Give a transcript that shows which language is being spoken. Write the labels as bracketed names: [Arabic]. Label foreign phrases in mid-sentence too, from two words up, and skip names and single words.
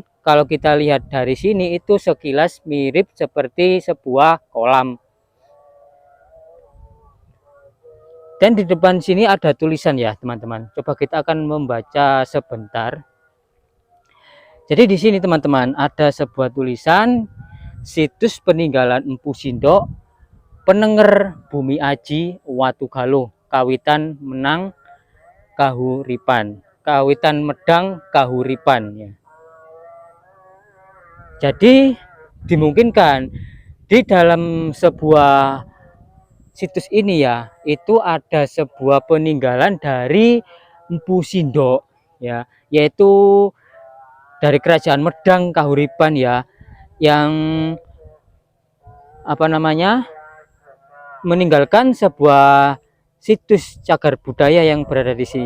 [Indonesian] Kalau kita lihat dari sini itu sekilas mirip seperti sebuah kolam. Dan di depan sini ada tulisan ya teman-teman. Coba kita akan membaca sebentar. Jadi di sini teman-teman ada sebuah tulisan situs peninggalan Empu Sindok, Penenger Bumi Aji Watu Galuh, Kawitan Menang Kahuripan. Kawitan Medang Kahuripan ya. Jadi dimungkinkan di dalam sebuah situs ini ya, itu ada sebuah peninggalan dari Empu Sindok ya, yaitu dari Kerajaan Medang Kahuripan ya, yang apa namanya meninggalkan sebuah situs cagar budaya yang berada di sini.